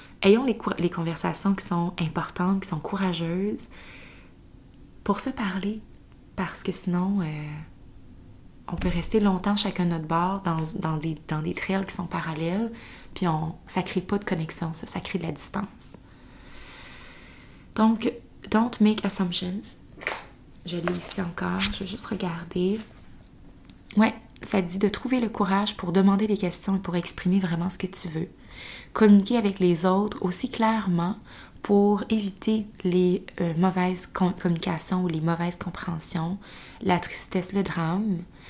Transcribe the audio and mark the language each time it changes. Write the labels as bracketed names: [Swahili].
[French] Ayons les conversations qui sont importantes, qui sont courageuses, pour se parler. Parce que sinon, on peut rester longtemps chacun de notre bord dans des trails qui sont parallèles, puis ça ne crée pas de connexion, ça crée de la distance. [English] Donc, don't make assumptions. [French] Je l'ai ici encore, je vais juste regarder. Ouais, ça dit de trouver le courage pour demander des questions et pour exprimer vraiment ce que tu veux. Communiquer avec les autres aussi clairement pour éviter les mauvaises communications ou les mauvaises compréhensions, la tristesse, le drame.